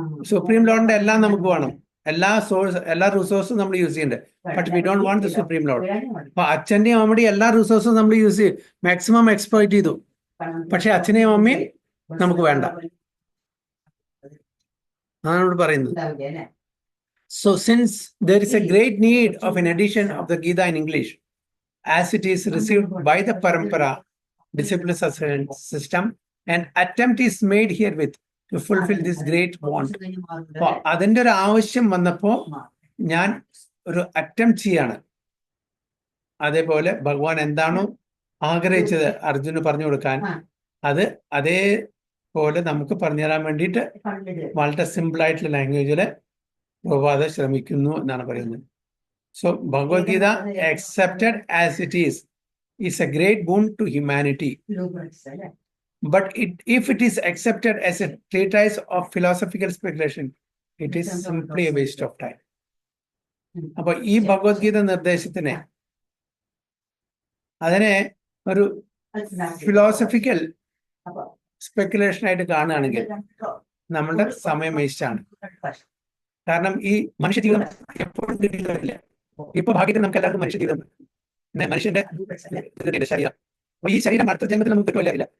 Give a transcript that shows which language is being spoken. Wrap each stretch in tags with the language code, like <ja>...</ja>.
<ml>Supreme ലോർഡിന്റെ എല്ലാം നമുക്ക് വേണം, എല്ലാ റിസോഴ്സും നമ്മൾ യൂസ് ചെയ്യണ്ടേ.</ml> <en>But we don't want the supreme lord.</en> <ml>അപ്പൊ അച്ഛന്റെയും അമ്മയുടെയും എല്ലാ റിസോഴ്സും നമ്മൾ യൂസ് ചെയ്യും, മാക്സിമം എക്സ്പ്ലോയിറ്റ് ചെയ്തു. പക്ഷെ അച്ഛനെയും അമ്മയും നമുക്ക് വേണ്ട, അതാണ് ഇവിടെ പറയുന്നത്.</ml> <en>So since there is a great need of an edition of the Gita in English, as it is received by the Parampara discipline system, an attempt is made herewith to fulfill this great want.</en> <ml>അപ്പൊ അതിന്റെ ഒരു ആവശ്യം വന്നപ്പോ ഞാൻ ഒരു attempt ചെയ്യാണ്. അതേപോലെ ഭഗവാൻ എന്താണോ ആഗ്രഹിച്ചത് അർജുന് പറഞ്ഞു കൊടുക്കാൻ, അത് അതേപോലെ നമുക്ക് പറഞ്ഞു തരാൻ വേണ്ടിയിട്ട് വളരെ സിമ്പിൾ ആയിട്ടുള്ള ലാംഗ്വേജില് പ്രഭുപാദ ശ്രമിക്കുന്നു എന്നാണ് പറയുന്നത്.</ml> <en>So Bhagavad Gita accepted as it is a great boon to humanity. But if it is accepted as a treatise of philosophical speculation, it is simply a waste of time.</en> <ml>അപ്പൊ ഈ ഭഗവത്ഗീത നിർദ്ദേശത്തിനെ അതിനെ ഒരു ഫിലോസഫിക്കൽ സ്പെക്കുലേഷൻ ആയിട്ട് കാണുകയാണെങ്കിൽ നമ്മളുടെ സമയം വേസ്റ്റ് ആണ്. കാരണം ഈ മനുഷ്യ ജീവിതം എപ്പോഴും കിട്ടിയില്ല. ഇപ്പൊ ഭാഗ്യത്തിൽ നമുക്ക് എല്ലാവർക്കും മനുഷ്യ ജീവിതം, മനുഷ്യന്റെ ശരീരം, അപ്പൊ ഈ ശരീരം അടുത്ത ജന്മത്തിൽ നമുക്ക് കിട്ടില്ല.</ml>